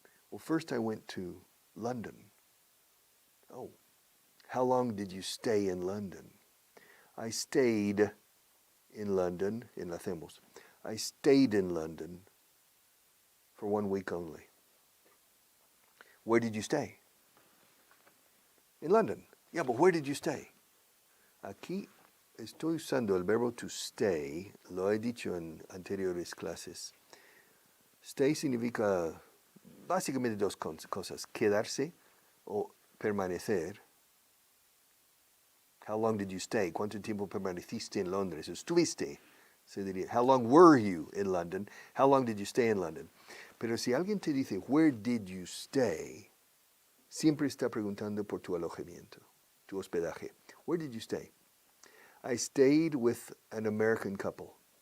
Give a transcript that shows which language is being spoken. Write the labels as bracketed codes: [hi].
[en] Well, first I went to London. Oh, how long did you stay in London? I stayed in London, en Hacemos. I stayed in London for 1 week only. Where did you stay? In London. Yeah, but where did you stay? [es] Aquí estoy usando el verbo to stay, lo he dicho en anteriores clases. Stay significa básicamente 2 cosas, quedarse o permanecer. [en] How long did you stay? [es] ¿Cuánto tiempo permaneciste en Londres? Estuviste, se diría. [en] How long were you in London? How long did you stay in London? [es] Pero si alguien te dice, [en] where did you stay? [es] Siempre está preguntando por tu alojamiento, tu hospedaje. [en] Where did you stay? I stayed with an American couple.